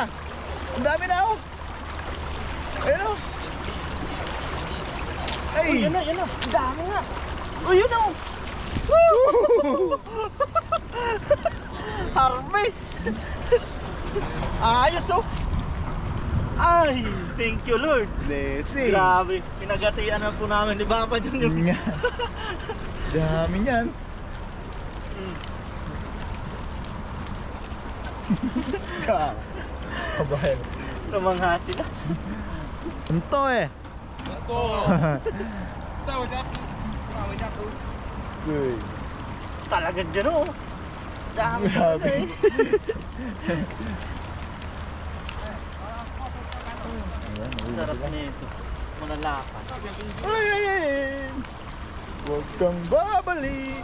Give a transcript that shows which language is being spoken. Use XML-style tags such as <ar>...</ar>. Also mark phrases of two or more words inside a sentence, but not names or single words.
<tl>Ang dami na oh. Ayun oh. Ay! Uy, yun na. Ang dami nga. Uy, yun na. Harvest. Ayos oh. Ay,</tl> <en>thank you Lord.</en> <tl>Blessing. Grabe, pinagatian na po namin ni Papa dyan yung... Nga. Dami niyan. Kabayan. Namangha sila. Ito eh.</tl> <zh>在我家吃，回家吃。</zh> <tl>Uy. Talagang dyan oh. Dami Grabe. eh. Sarap nito. Malalapan. Ay! Huwag kang babalik.</tl>